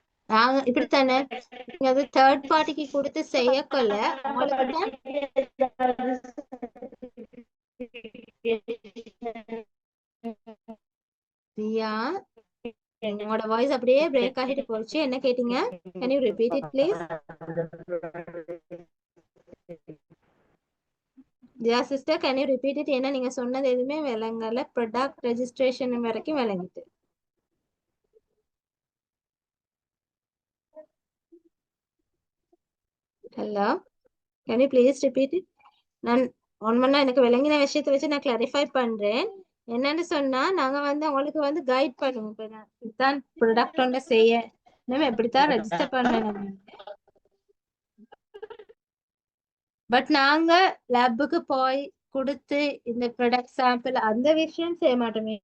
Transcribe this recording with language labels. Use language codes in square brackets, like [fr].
[ta] நாங்க இப்படித்தானே நீங்க அது தேர்ட் பார்ட்டிக்கு கொடுத்து செய்யக்கொள்ள உங்களுக்கு தான் பிரியா, உங்களோட வாய்ஸ் அப்படியே பிரேக் ஆகிட்டு போச்சு. என்ன கேட்டீங்க? [en] Can you repeat it please? Yeah sister, can you repeat it? [ta] ஏன்னா நீங்க சொன்னது எதுவுமே விளங்கல. ப்ராடக்ட் ரெஜிஸ்ட்ரேஷன் வரைக்கும் விளங்கிட்டு. [en] Hello, can you please repeat it? [ta] நான் ஒன்மன்னா எனக்கு விளங்கின விஷயத்தை வச்சு நான் கிளாரிஃபை பண்றேன். என்னன்னு சொன்னா நாங்க வந்து உங்களுக்கு வந்து கைட் பண்ணுவோம். இப்ப நான் இப்படித்தான் ப்ராடக்ட் ஒன்று செய்ய நம்ம எப்படித்தான் ரெஜிஸ்டர் பண்ணணும். பட் நாங்க லேபுக்கு போய் கொடுத்து இந்த ப்ராடக்ட் சாம்பிள் அந்த விஷயம் செய்ய மாட்டோம்.